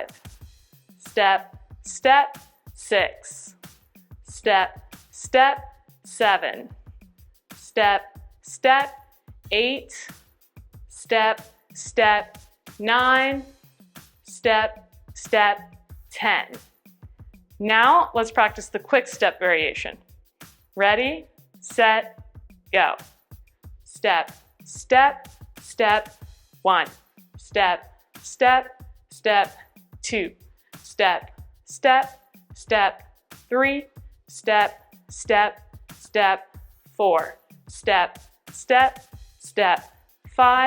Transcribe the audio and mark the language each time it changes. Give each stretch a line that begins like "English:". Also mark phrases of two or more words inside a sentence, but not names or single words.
English: Step, step, 6. Step, step, 7. Step, step, 8. Step, step, 9. Step, step, 10. Now let's practice the quick step variation. Ready, set, go. Step, step, step, 1. Step, step, step, 2. Step, step, step, 3. Step, step, step, 4. Step, step, step, 5.